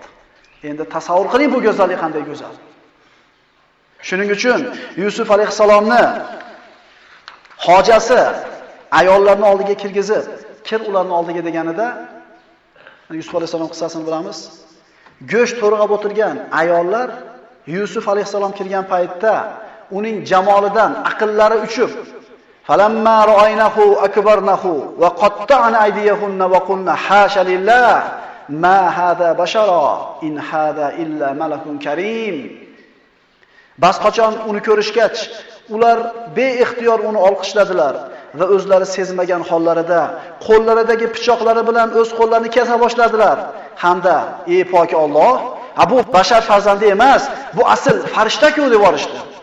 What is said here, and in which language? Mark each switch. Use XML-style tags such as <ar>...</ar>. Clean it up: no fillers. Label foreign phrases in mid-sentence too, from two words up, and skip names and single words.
<uz>Endi tasavvur qiling bu go'zallik qanday go'zal. Shuning uchun Yusuf alayhisalomni hojasi ayollarni oldiga kirgizib, kir ularni oldiga deganida Yusuf alayhisalom qissasini bilamiz. Go'sht to'rg'ab o'tirgan ayollar Yusuf alayhisalom kirgan paytda uning jamolidan aqllari uchib,</uz> <ar>فلما رأينه أكبرنه وقطعن أيديهن وقلن حاش لله ما هذا بشرا إن هذا إلا ملك كريم.</ar> <uz>Bas qachon uni ko'rishgach, ular beixtiyor uni olqishladilar va o'zlari sezmagan hollarida qo'llaridagi pichoqlari bilan o'z qo'llarini kesa boshladilar. Hamda, ey pok Alloh, bu bashar farzandi emas, bu asl farishta-ku deb yorishdi.</uz>